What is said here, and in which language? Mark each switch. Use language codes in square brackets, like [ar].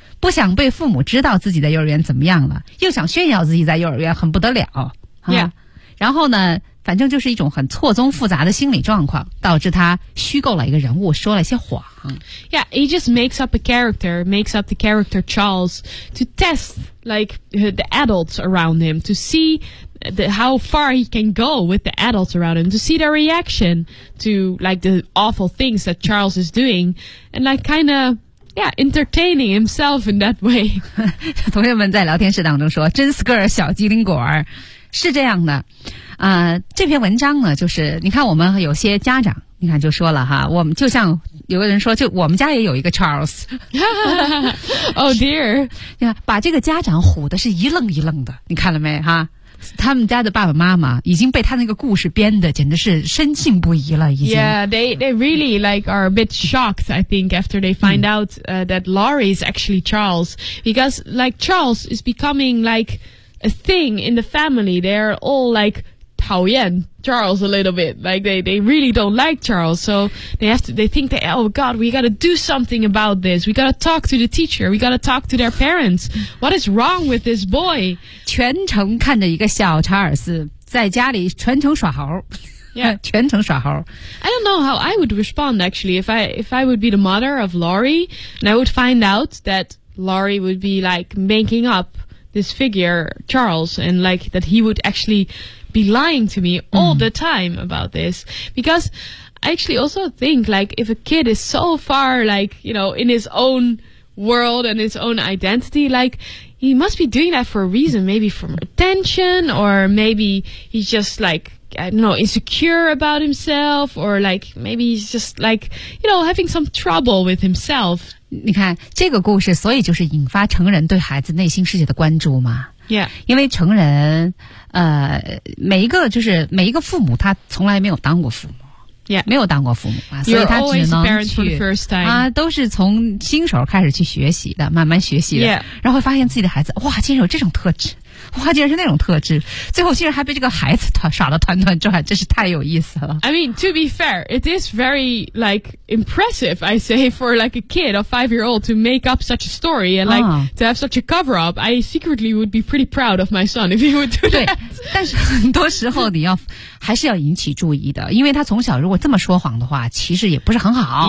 [zh] 不想被父母知道自己在幼儿园怎么样了，又想炫耀自己在幼儿园很不得了。 [en] Yeah. [zh] 然后呢，反正就是一种很错综复杂的心理状况，导致他虚构了一个人物，说了一些谎。 [en] Yeah, he just makes up a character, makes up the character Charles to test like the adults around him to see. How far he can go with the adults around him to see their reaction to like the awful things that Charles is doing and like kind of, yeah, entertaining himself in that way. [zh] 同学们在聊天室当中说真是个小机灵果儿。是这样的。这篇文章呢就是你看我们有些家长你看就说了哈，我们就像有个人说就我们家也有一个 Charles. [en] Oh dear. [zh] 把这个家长唬的是一愣一愣的，你看了没哈。他们家的爸爸妈妈已经被他那个故事编的简直是深信不疑了，已经。 [en] Yeah, they really like are a bit shocked, I think, after they find out, that Laurie is actually Charles. Because, like, Charles is becoming, like, a thing in the family. They're all, like, [zh] 讨厌 [en] Charles a little bit, like they really don't like Charles, so they think, oh god, we gotta do something about this, we gotta talk to the teacher, we gotta talk to their parents, what is wrong with this boy? [zh] 全程看着一个小查尔斯在家里全程耍猴。 [en] Yeah. [zh] 全程耍猴。 [en] I don't know how I would respond actually, if I would be the mother of Laurie, and I would find out that Laurie would be like making up this figure, Charles, and like that he would actually... be lying to me all the time about this. Because I actually also think, like, if a kid is so far, like, you know, in his own world and his own identity, like, he must be doing that for a reason. Maybe for attention, or maybe he's just, like, I don't know, insecure about himself, or, like, maybe he's just, like, you know, having some trouble with himself. [zh] 你看这个故事所以就是引发成人对孩子内心世界的关注嘛。 [en] Yeah. [zh] 因为成人每一个就是每一个父母他从来没有当过父母、 [en] yeah. [zh] 没有当过父母、啊、所以他只能去啊，都是从新手开始去学习的，慢慢学习的、 [en] yeah. [zh] 然后会发现自己的孩子，哇，竟然有这种特质，哇，竟然是那种特质，最后竟然还被这个孩子耍得团团转，真是太有意思了。 [en] I mean, to be fair, it is very like impressive, I say, for like a kid, a five-year-old, to make up such a story and like、啊、to have such a cover-up. I secretly would be pretty proud of my son if he would do that. [zh] 对，但是很多时候你要还是要引起注意的，因为他从小如果这么说谎的话，其实也不是很好。